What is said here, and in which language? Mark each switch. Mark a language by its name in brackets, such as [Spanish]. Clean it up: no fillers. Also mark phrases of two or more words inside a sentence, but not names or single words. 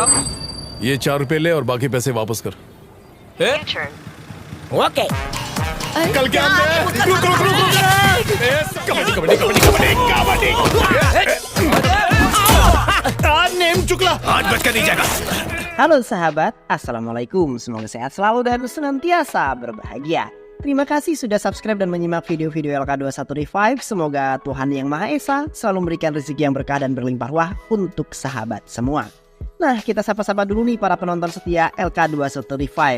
[Hindi] ये 4 रुपए ले और बाकी पैसे वापस कर। ओके। कल क्या रुक कबड्डी कबड्डी कबड्डी कबड्डी कबड्डी नेम चुकला आज बच कर नहीं जाएगा। [Indonesian] Halo sahabat, Assalamualaikum. Semoga sehat selalu dan senantiasa berbahagia. Terima kasih sudah subscribe dan menyimak video-video LK21 Revive. Semoga Tuhan Yang Maha Esa selalu memberikan rezeki yang berkah dan berlimpah ruah untuk sahabat semua. Nah, kita sapa-sapa dulu nih para penonton setia LK21 Revive.